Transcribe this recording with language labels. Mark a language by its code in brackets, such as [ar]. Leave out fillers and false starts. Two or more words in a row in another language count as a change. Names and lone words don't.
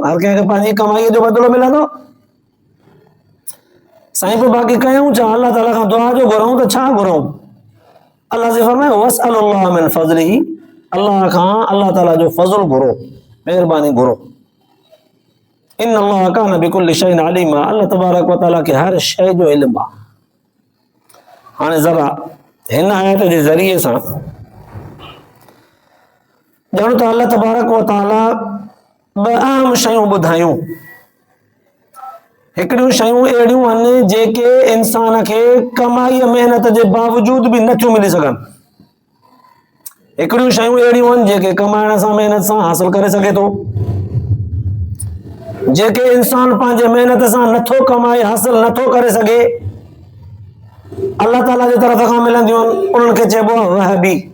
[sd] हर कंहिंखे पंहिंजी कमाईअ जो बदिलो मिलंदो। साईं पोइ बाक़ी कयूं छा? अल्लाह ताला खां दुआ जो घुरऊं त छा घुरऊं? अल्लाह से फरमाए [ar] واسألوا الله من فضله, [sd] अल्लाह खां अल्लाह ताला जो फज़ल घुरो, महिरबानी घुरो। [ar] إن الله كان بكل شيء عليما, [sd] अल्लाह तबारक व तआला खे हर शइ जो इल्मु आहे। हाणे ज़रा हिन आयत जे ज़रिए सां ॼण त अल्लाह तबारक व तआला ॿ अहम शयूं ॿुधायूं। हिकिड़ियूं शयूं अहिड़ियूं आहिनि जेके इंसान खे कमाई महिनत जे बावजूद बि नथियूं मिली सघनि। हिकिड़ियूं शयूं अहिड़ियूं आहिनि जेके कमाइण सां महिनत सां हासिल करे सघे थो, जेके इंसान पंहिंजे महिनत सां नथो कमाए हासिल नथो करे सघे, अल्लाह ताला जी तरफ़ खां मिलंदियूं आहिनि, उन्हनि खे चइबो आहे वहबी।